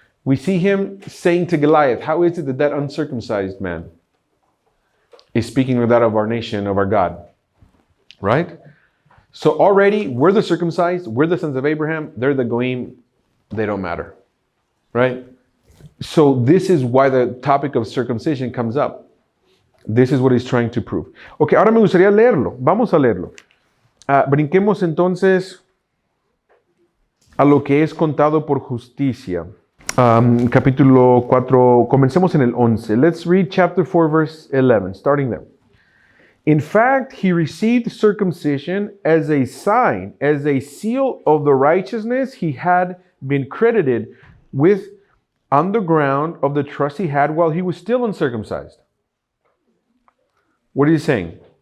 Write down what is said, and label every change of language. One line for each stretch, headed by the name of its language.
English: We see him saying to Goliath, how is it that that uncircumcised man is speaking of that of our nation, of our God? Right? So already, we're the circumcised, we're the sons of Abraham, they're the goyim, they don't matter. Right? So this is why the topic of circumcision comes up. This is what he's trying to prove.
Spanish: Ok, ahora me gustaría leerlo. Vamos a leerlo. Brinquemos entonces a lo que es contado por justicia. Capítulo 4, comencemos en el 11.
English: Let's read chapter 4, verse 11, starting there. In fact, he received circumcision as a sign, as a seal of the righteousness he had been credited with on the ground of the trust he had while he was still uncircumcised. What is he saying?